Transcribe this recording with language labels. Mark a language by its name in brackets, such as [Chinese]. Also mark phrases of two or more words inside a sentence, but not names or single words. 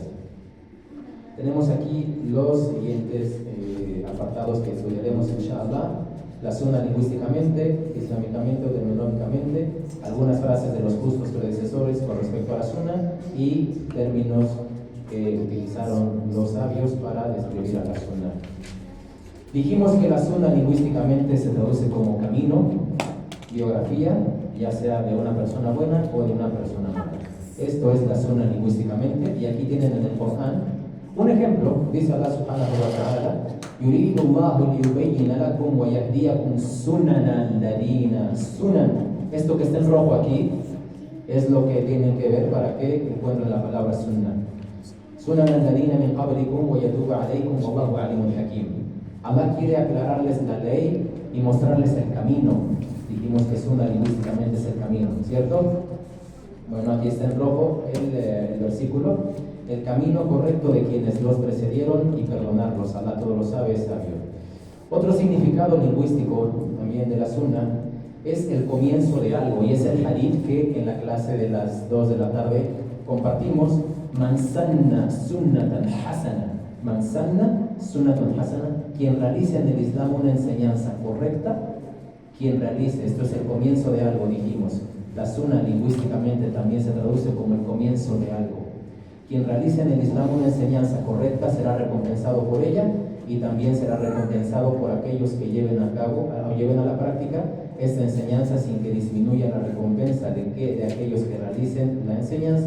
[Spanish] Tenemos aquí los siguientes apartados que estudiaremos, inshallah: la sunna lingüísticamente, islámicamente o terminológicamente, algunas frases de los justos predecesores con respecto a la sunna y términos que utilizaron los sabios para describir a la sunna. Dijimos que la sunna lingüísticamente se traduce como camino, biografía, ya sea de una persona buena o de una persona mala. Esto es la sunna lingüísticamente, y aquí tienen en el Corán un ejemplo. [Arabic] Dice الله سبحانه وتعالى يريد الله ليبين لكم ويهديكم سنن الذين. Sunan, [Spanish] esto que está en rojo aquí es lo que tienen que ver para que encuentren la palabra sunna. [Arabic] سنن الذين من قبلكم ويتوب عليكم والله عليم حكيم. [Spanish] Allah quiere aclararles la ley y mostrarles el camino. Dijimos que sunna lingüísticamente es el camino, ¿cierto? Bueno, aquí está en rojo el versículo. El camino correcto de quienes los precedieron y perdonarlos. Allah todo lo sabe, es sabio. Otro significado lingüístico también de la sunna es el comienzo de algo, y es el hadith que en la clase de las 2 de la tarde compartimos. [Arabic] من سن سنة حسنة. من سن سنة حسنة. [Spanish] Quien realice en el Islam una enseñanza correcta, quien realice, esto es el comienzo de algo, dijimos. La sunna lingüísticamente también se traduce como el comienzo de algo. Quien realice en el Islam una enseñanza correcta será recompensado por ella, y también será recompensado por aquellos que lleven a cabo o lleven a la práctica esta enseñanza sin que disminuya la recompensa de aquellos que realicen la enseñanza.